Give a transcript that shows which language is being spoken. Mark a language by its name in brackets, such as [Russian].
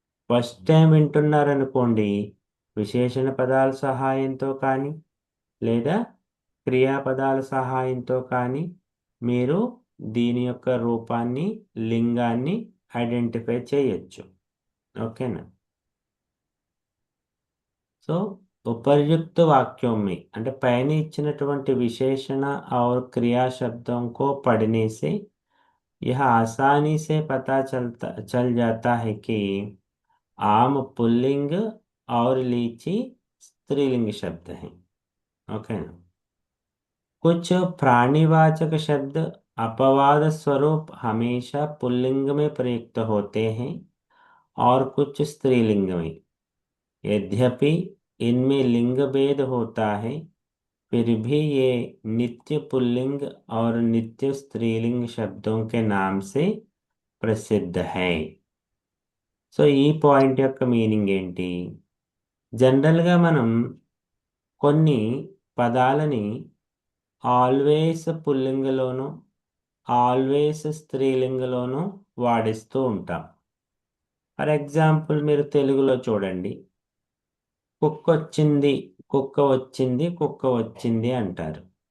[Telugu] First time వింటున్నారనుకోండి, విశేషణ పదాల సహాయంతో కానీ లేదా క్రియాపదాల సహాయంతో కానీ మీరు దీని యొక్క రూపాన్ని, లింగాన్ని ఐడెంటిఫై చేయొచ్చు. ఓకేనా? [Hindi] సో उपर्युक्त वाक्यों में [Telugu] అంటే పైన ఇచ్చినటువంటి విశేషణ [Hindi] और क्रिया शब्दों को पढ़ने से यह आसानी से पता चल जाता है कि आम पुल्लिंग और लीची स्त्रीलिंग शब्द हैं। ओके ना? कुछ प्राणीवाचक शब्द अपवाद स्वरूप हमेशा पुल्लिंग में प्रयुक्त होते हैं और कुछ स्त्रीलिंग में। यद्यपि इनमें लिंग भेद होता है, फिर भी ये नित्य पुल्लिंग और नित्य स्त्रीलिंग शब्दों के नाम से प्रसिद्ध है। [Telugu] సో ఈ పాయింట్ యొక్క మీనింగ్ ఏంటి? జనరల్గా మనం కొన్ని పదాలని ఆల్వేస్ పుల్లింగలోను ఆల్వేస్ స్త్రీలింగలోను వాడిస్తూ ఉంటాం. ఫర్ ఎగ్జాంపుల్ మీరు తెలుగులో చూడండి, కుక్క వచ్చింది, కుక్క వచ్చింది, కుక్క వచ్చింది అంటారు.